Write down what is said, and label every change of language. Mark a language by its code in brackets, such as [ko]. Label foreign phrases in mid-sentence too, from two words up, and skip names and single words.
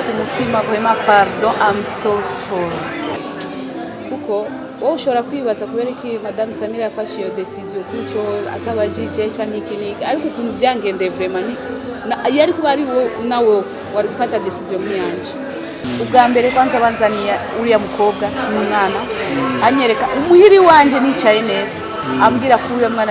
[rw] ku mutima [fr] vraiment pardon [en] I'm so sorry [rw] kuko wowe ushobora kwibaza kubera iki madame Samira yafashe iyo decision kuko atabajije cyane ikiniki ariko ukuntu byangendeye vraiment yari kuba ari nawe wari gufata decision nk'iyanje ubwa mbere kwanza banzaniye uriya mukobwa n'umwana anyereka umuhiri wanje nicaye neza ambwira ko uriya mwana